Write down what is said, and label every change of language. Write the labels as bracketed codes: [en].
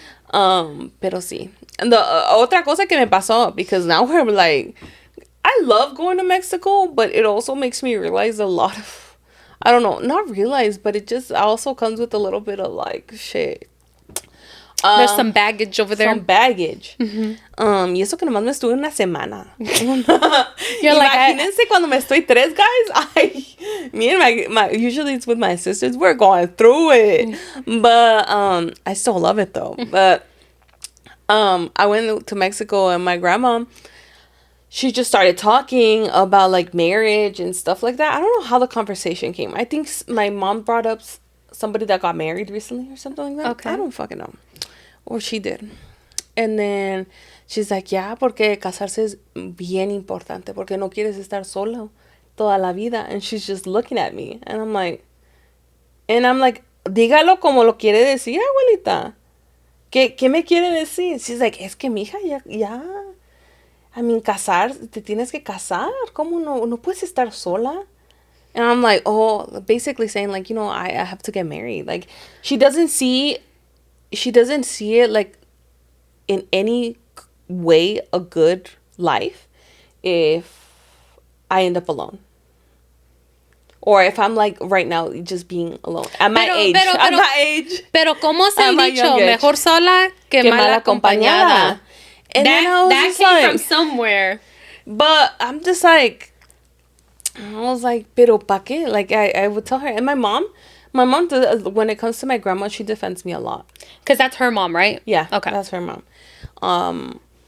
[es] Pero sí. [en] And the [es] otra cosa que me pasó, [en] because now we're like, I love going to Mexico, but it also makes me realize a lot of, I don't know, not realize, but it just also comes with a little bit of like, shit. There's some baggage over there. Some baggage. [es] Y eso que nomás me estuve una semana. [en] You're like, [es] imagínense cuando me estoy 3, guys. [en] Me and my usually it's with my sisters. We're going through it. But I still love it though. But I went to Mexico, and my grandma, she just started talking about like marriage and stuff like that. I don't know how the conversation came. I think my mom brought up somebody that got married recently or something like that. Okay. I don't fucking know. Or she did. And then she's like, yeah, [es] porque casarse es bien importante, porque no quieres estar sola toda la vida. [en] And she's just looking at me. And I'm like, And I'm like, [es] dígalo como lo quiere decir, abuelita. ¿Qué me quiere decir? [en] She's like, [es] es que mija, ya. [en] I mean, [es] te tienes que casar. ¿Cómo no puedes estar sola? [en] And I'm like, oh, basically saying like, I have to get married. Like, she doesn't see it like in any way a good life if I end up alone. Or if I'm like right now just being alone. At my age. At my age. [es] Pero ¿cómo se el dicho? Mejor sola que mal acompañada. [en] And that came from somewhere. But I'm just like, I was like, [es] pero pa qué? [en] Like, I would tell her. And my mom does, when it comes to my grandma, she defends me a lot. Because that's her mom, right? Yeah. Okay. That's her mom.